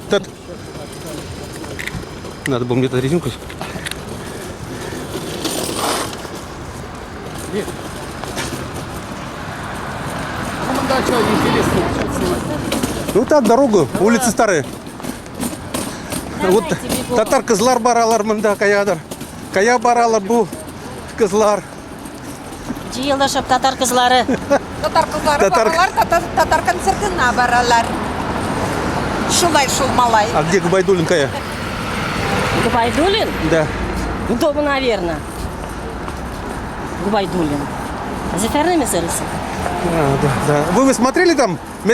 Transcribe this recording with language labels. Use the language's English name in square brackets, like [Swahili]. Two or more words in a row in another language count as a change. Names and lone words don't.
[Russian] Надо было мне эту резинку. Ну, да, что, интересно, что снимать? Ну так, дорогу, улицы старые. [Tatar] Вот татар кызлар баралар мында каядыр. Кая баралар бу кызлар. Жиылышып татар кызлары. Татар кызлары баралар, татар концертына баралар. Шулай шул малай. [Russian] А где Губайдуллин кая? Губайдуллин? Да. Дома, наверное. Губайдуллин. Заферными сырысы. Да. Вы смотрели там